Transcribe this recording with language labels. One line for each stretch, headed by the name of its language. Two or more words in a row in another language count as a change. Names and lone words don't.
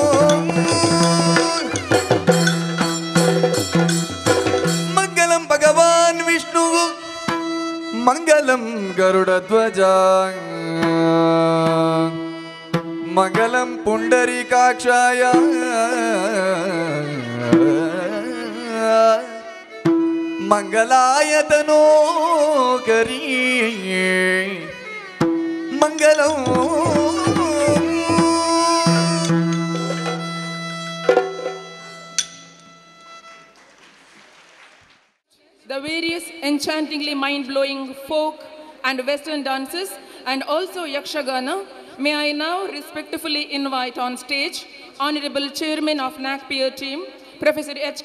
Sanskrit: ಮಂಗಳಂ ಭಗವಾನ್ ವಿಷ್ಣು ಮಂಗಲಂ ಗರುಡಧ್ವಜ ಮಂಗಲಂ ಪುಂಡರೀಕಾಕ್ಷಾಯ ಮಂಗಲಾಯ ತನೋಕರಿ ಮಂಗಲಂ
English: The various enchantingly mind-blowing folk and western dances and also Yakshagana, may I now respectfully invite on stage Honorable Chairman of NAC peer team, Professor H.K.